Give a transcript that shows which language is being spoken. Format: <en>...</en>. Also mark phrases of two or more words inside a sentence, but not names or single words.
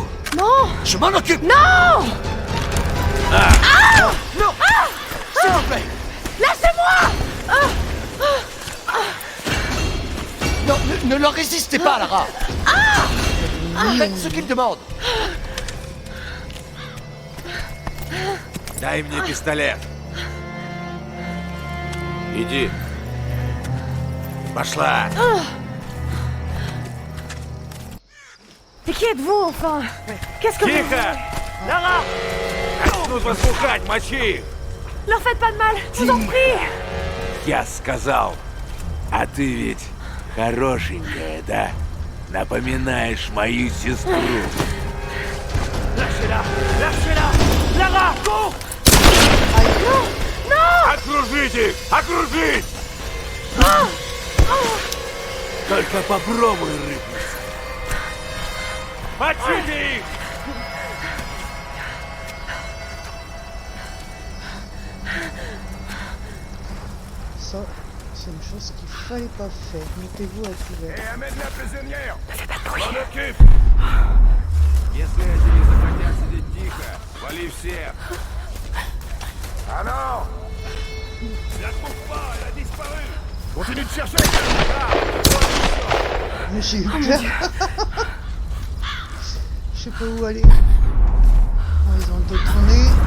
<fr>Non! Je m'en occupe. Non! Non. S'il vous plaît. Lâchez-moi! Non, ne leur résistez pas, Lara. Faites ce qu'ils demandent.</fr> <ru>Дай мне пистолет. Иди. Пошла.</ru> <fr>Et qui êtes-vous, enfin? Qu'est-ce que vous...</fr> <ru>Тихо! Lara! Нужно слухать, мочи их.</ru> <fr>Leur faites pas de mal, je vous en prie!</fr> <ru>Я сказал. А ты ведь хорошенькая, да? Напоминаешь мою сестру.</ru> <fr>Lâchez-la. Lâchez-la. Lara, cours.</fr> <ru>Окружить их! Окружить! Только попробуй рыпнуться. Отшите их!</ru> <fr>Ça, c'est une chose qu'il fallait pas faire. Mettez-vous à couvert. Amène la prisonnière! On occupe!</fr> <ru>Если эти не захотят сидеть тихо, вали всех!</ru> <fr>Ah non! Je la trouve pas, elle a disparu! Continue de chercher! Mais j'ai eu peur. Je sais pas où aller. Oh, ils ont détourné.</fr>